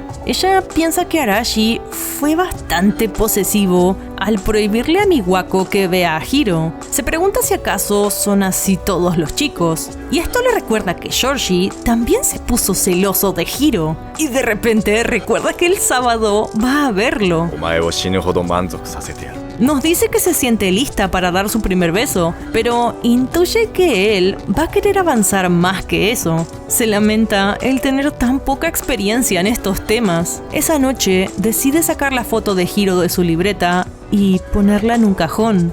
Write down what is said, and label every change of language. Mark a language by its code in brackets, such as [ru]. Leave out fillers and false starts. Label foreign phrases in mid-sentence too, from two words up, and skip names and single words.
[es] Ella piensa que Arashi fue bastante posesivo al prohibirle a Miwako que vea a Hiro. Se pregunta si acaso son así todos los chicos. Y esto le recuerda que Georgie también se puso celoso de Hiro. Y de repente recuerda que el sábado va a verlo. [ja] お前を死ぬほど満足させてやる。 [es] Nos dice que se siente lista para dar su primer beso, pero intuye que él va a querer avanzar más que eso. Se lamenta el tener tan poca experiencia en estos temas. Esa noche decide sacar la foto de Hiro de su libreta y ponerla en un cajón.